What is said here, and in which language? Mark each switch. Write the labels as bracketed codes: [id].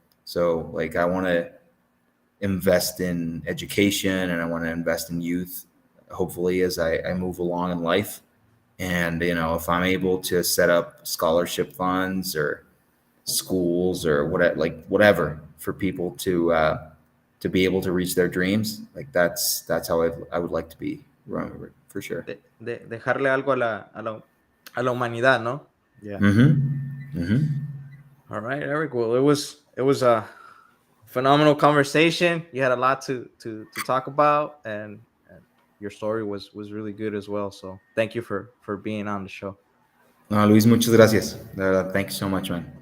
[en] So like, I want to invest in education and I want to invest in youth, hopefully as I move along in life. And, you know, if I'm able to set up scholarship funds or schools or whatever for people to be able to reach their dreams. Like that's how I would like to be remembered, for sure. [es] Dejarle algo a la humanidad, ¿no? [en] Yeah. All right, Eric. Well, it was a phenomenal conversation. You had a lot to talk about, and your story was really good as well. So thank you for being on the show. No, Luis, [es] muchas gracias. [en] Thank you so much, man.